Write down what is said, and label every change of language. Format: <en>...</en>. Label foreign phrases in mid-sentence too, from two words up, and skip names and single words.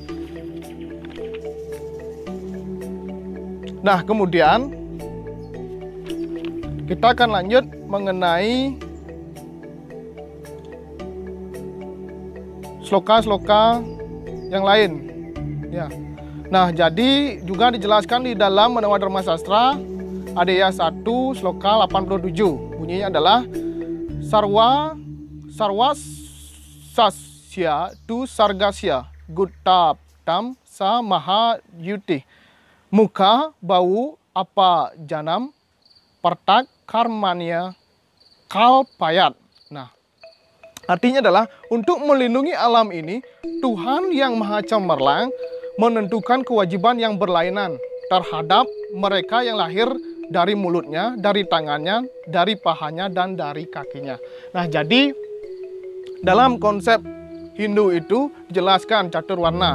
<id>Nah, kemudian kita akan lanjut mengenai sloka-sloka yang lain. Ya. Nah, jadi juga dijelaskan di dalam Manawa Dharma Sastra Adhyaya 1 sloka 87. Bunyinya adalah</id> <sa>sarwa sasya tu sargasya gutap tam sa maha yuti muka bau apa janam pertak karmanya kalpayat.</sa> <id>Nah, artinya adalah untuk melindungi alam ini, Tuhan yang Maha Cemerlang menentukan kewajiban yang berlainan terhadap mereka yang lahir dari mulutnya, dari tangannya, dari pahanya, dan dari kakinya. Nah, jadi dalam konsep Hindu itu dijelaskan catur warna.</id>